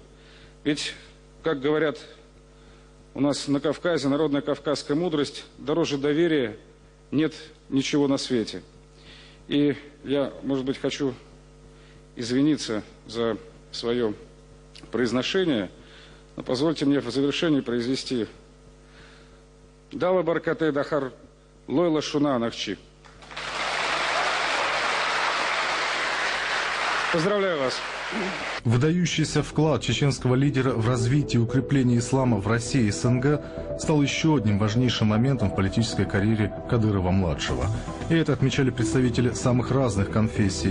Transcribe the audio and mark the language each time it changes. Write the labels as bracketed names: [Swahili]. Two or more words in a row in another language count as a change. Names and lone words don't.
[Russian] Ведь, как говорят у нас на Кавказе, народная кавказская мудрость, дороже доверия нет ничего на свете. И я, может быть, хочу извиниться за свое произношение, но позвольте мне в завершении произнести [Chechen] «Дала баркате дахар лойла шуна нахчи». [Russian] Поздравляю вас. Выдающийся вклад чеченского лидера в развитие и укрепление ислама в России и СНГ стал еще одним важнейшим моментом в политической карьере Кадырова-младшего. И это отмечали представители самых разных конфессий.